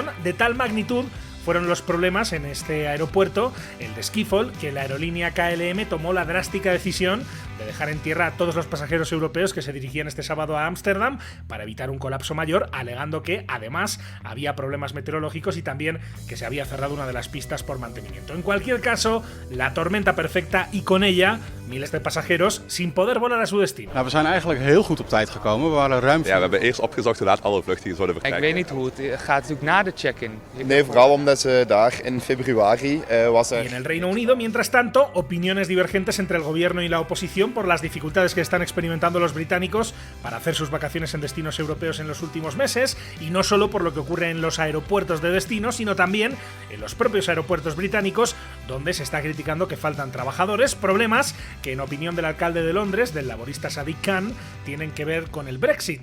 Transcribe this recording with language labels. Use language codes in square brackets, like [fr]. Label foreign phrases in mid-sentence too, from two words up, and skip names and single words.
[es] De tal magnitud fueron los problemas en este aeropuerto, el de Schiphol, que la aerolínea KLM tomó la drástica decisión de dejar en tierra a todos los pasajeros europeos que se dirigían este sábado a Ámsterdam para evitar un colapso mayor, alegando que además había problemas meteorológicos y también que se había cerrado una de las pistas por mantenimiento. En cualquier caso, la tormenta perfecta y con ella miles de pasajeros sin poder volar a su destino. [nl] We zijn eigenlijk heel goed op tijd gekomen. We waren ruim. Ja, we hebben eerst opgezocht hoe laat alle vluchten zouden vertrekken. Ik weet niet hoe het gaat natuurlijk na de check-in. Nee, vooral omdat ze daar in februari was [es] Y en el Reino Unido, mientras tanto, opiniones divergentes entre el gobierno y la oposición por las dificultades que están experimentando los británicos para hacer sus vacaciones en destinos europeos en los últimos meses, y no solo por lo que ocurre en los aeropuertos de destino, sino también en los propios aeropuertos británicos, donde se está criticando que faltan trabajadores, problemas que en opinión del alcalde de Londres, del laborista Sadiq Khan, tienen que ver con el Brexit.